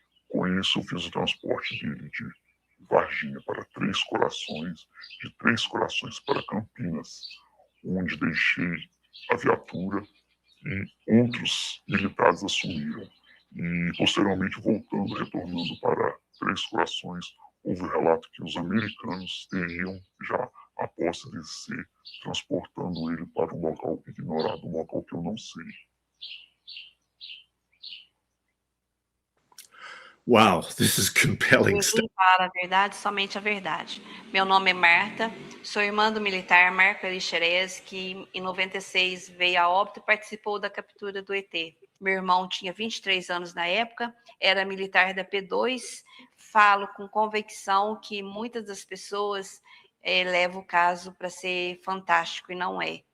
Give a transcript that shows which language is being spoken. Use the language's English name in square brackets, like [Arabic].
[Portuguese] Com isso, eu fiz o transporte dele de Varginha para Três Corações, de Três Corações para Campinas, onde deixei a viatura e outros militares assumiram. E, posteriormente, retornando para Três Corações, houve o relato que os americanos teriam já a posse de ser, transportando ele para um local ignorado, um local que eu não sei. [English] Wow, this is compelling stuff. [Portuguese] Ninguém fala a verdade, somente a verdade. Meu nome é Marta, sou irmã do militar Marco Elixerez, que em 96 veio a óbito e participou da captura do ET. Meu irmão tinha 23 anos na época, era militar da P2. Falo com convicção que muitas das pessoas levam o caso para ser fantástico, e não é.